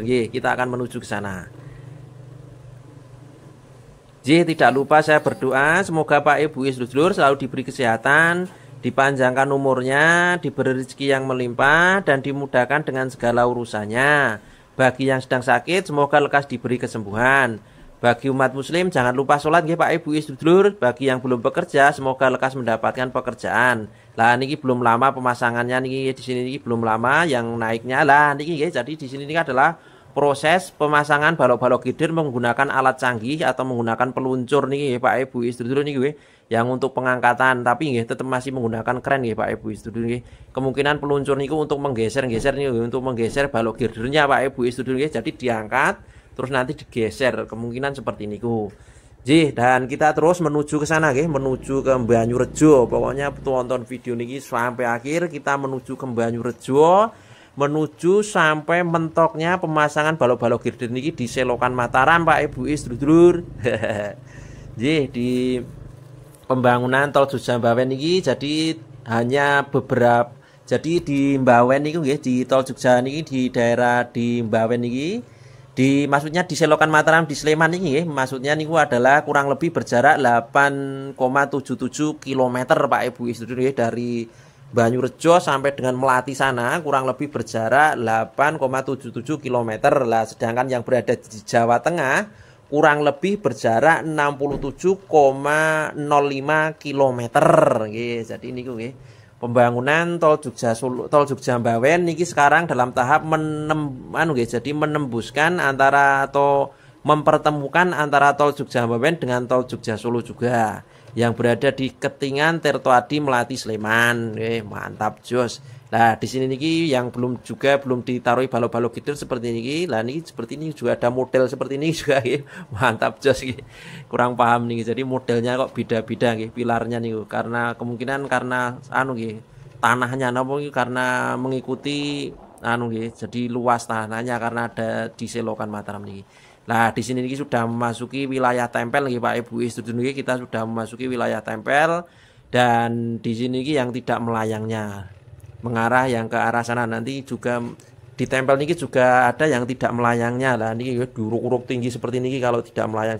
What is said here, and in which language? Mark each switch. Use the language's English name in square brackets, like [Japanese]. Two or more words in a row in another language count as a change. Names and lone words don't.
[Indonesian] Kita akan menuju ke sana. Jadi tidak lupa saya berdoa semoga Pak Ibu sedulur selalu diberi kesehatan, dipanjangkan umurnya, diberi rezeki yang melimpah, dan dimudahkan dengan segala urusannya. Bagi yang sedang sakit semoga lekas diberi kesembuhan. Bagi umat muslim jangan lupa sholat nggih Pak Ibu sedulur. Bagi yang belum bekerja semoga lekas mendapatkan pekerjaan. Lah niki belum lama pemasangannya niki, di sini niki belum lama yang naiknya. [Javanese] Lah niki nggih, [Indonesian] jadi di sini niki adalah proses pemasangan balok-balok girder menggunakan alat canggih atau menggunakan peluncur niki Pak Ibu sedulur [Javanese] niki nggih, [Indonesian] yang untuk pengangkatan, tapi nggih tetap masih menggunakan kren nggih Pak Ibu sedulur nggih. Kemungkinan peluncur niku untuk menggeser-geser niki, untuk menggeser balok girdernya Pak Ibu sedulur nggih. Jadi diangkat terus nanti digeser, kemungkinan seperti niku. Dan kita terus menuju ke sana nggih, menuju ke Banyurejo. Pokoknya tonton video niki sampai akhir, kita menuju ke Banyurejo, menuju sampai mentoknya pemasangan balok-balok girder niki di selokan Mataram Pak Ibu sedulur. Di pembangunan Tol Jogja Mbawen niki jadi hanya beberapa, jadi di Mbawen [Javanese] niku nggih, [Indonesian] di Tol Jogja niki, di daerah di Mbawen niki, maksudnya di selokan Mataram di Sleman ini maksudnya niku adalah kurang lebih berjarak 8,77 km Pak Ibu sedulur, dari Banyurejo sampai dengan Melati sana kurang lebih berjarak 8,77 km. Lah sedangkan yang berada di Jawa Tengah kurang lebih berjarak 67,05 km. Jadi [Javanese] niku nggih, [Indonesian] pembangunan Tol Jogja Mbawen niki sekarang dalam tahap menembuskan antara atau mempertemukan antara Tol Jogja Mbawen dengan Tol Jogja Solo juga, yang berada di Ketingan, Tirtoadi, Melati, Sleman. Mantap jos. Nah, di sini niki yang belum ditaruhi balok-balok gider seperti niki. Lah niki seperti ini juga ada model seperti ini juga nggih. Mantap jos nggih. Kurang paham nih. Jadi modelnya kok beda-beda nggih pilarnya niku. Karena kemungkinan karena [Javanese] anu nggih, [Indonesian] tanahnya napa karena mengikuti [Javanese] anu nggih. [Indonesian] Jadi luas tanahnya karena ada di Selokan Mataram niki. Nah, di sini niki sudah memasuki wilayah tempel nggih Pak Ibu Istri niki, kita sudah memasuki wilayah tempel dan di sini niki yang tidak melayangnya. Mengarah yang ke arah sana nanti juga di tempel niki juga ada yang tidak melayangnya lah niki duruk-uruk tinggi seperti niki kalau tidak melayang.